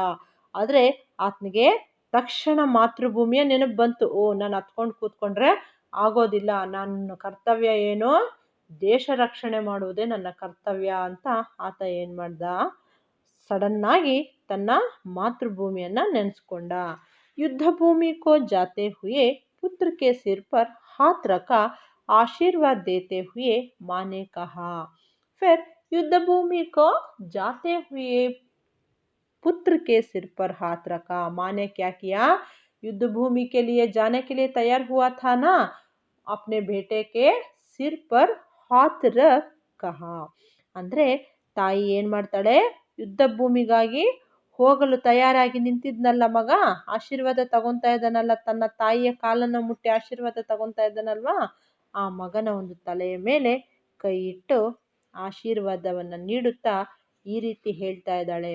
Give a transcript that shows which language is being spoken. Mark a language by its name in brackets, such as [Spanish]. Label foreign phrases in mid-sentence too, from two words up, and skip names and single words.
[Kannada] ಆದರೆ ಆತನಿಗೆ ತಕ್ಷಣ ಮಾತೃಭೂಮಿಯ ನೆನಪು ಬಂತು. ಓ, ನಾನು ಹತ್ಕೊಂಡು ಕೂತ್ಕೊಂಡ್ರೆ ಆಗೋದಿಲ್ಲ, ನನ್ನ ಕರ್ತವ್ಯ ಏನು, ದೇಶ ರಕ್ಷಣೆ ಮಾಡುವುದೇ ನನ್ನ ಕರ್ತವ್ಯ ಅಂತ ಆತ ಏನು ಮಾಡ್ದ, ಸಡನ್ನಾಗಿ ತನ್ನ ಮಾತೃಭೂಮಿಯನ್ನು ನೆನೆಸ್ಕೊಂಡ. [Hindi] युद्ध भूमि को जाते हुए पुत्र के सिर पर हाथ रखा, आशीर्वाद देते हुए माँ ने कहा. फिर युद्ध भूमि को जाते हुए पुत्र के सिर पर हाथ रखा. माँ ने क्या किया, युद्ध भूमि के लिए जाने के लिए तैयार हुआ था ना, अपने बेटे के सिर पर हाथ रख कहा. [Kannada] ಅಂದರೆ ತಾಯಿ ಏನು ಮಾಡ್ತಾಳೆ, ಯುದ್ಧ ಭೂಮಿಗಾಗಿ ಹೋಗಲು ತಯಾರಾಗಿ ನಿಂತಿದ್ನಲ್ಲ ಮಗ, ಆಶೀರ್ವಾದ ತಗೊತಾ ಇದ್ದಾನಲ್ಲ, ತನ್ನ ತಾಯಿಯ ಕಾಲನ್ನು ಮುಟ್ಟಿ ಆಶೀರ್ವಾದ ತಗೊತಾ ಇದ್ದಾನಲ್ವಾ, ಆ ಮಗನ ಒಂದು ತಲೆಯ ಮೇಲೆ ಕೈ ಇಟ್ಟು ಆಶೀರ್ವಾದವನ್ನು ನೀಡುತ್ತಾ ಈ ರೀತಿ ಹೇಳ್ತಾ ಇದ್ದಾಳೆ.